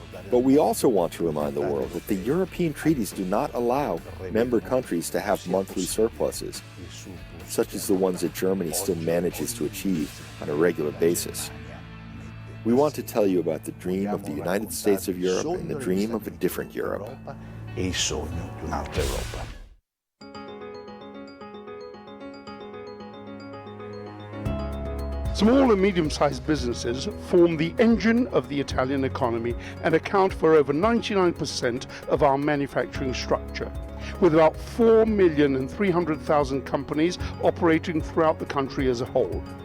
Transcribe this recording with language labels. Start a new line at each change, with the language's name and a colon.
English: But we also want to remind the world that the European treaties do not allow member countries to have monthly surpluses, such as the ones that Germany still manages to achieve on a regular basis. We want to tell you about the dream of the United States of Europe and the dream of a different Europe.
Italian: E il sogno di un'altra Europa.
English: Small and medium-sized businesses form the engine of the Italian economy and account for over 99% of our manufacturing structure, with about 4,300,000 companies operating throughout the country as a whole.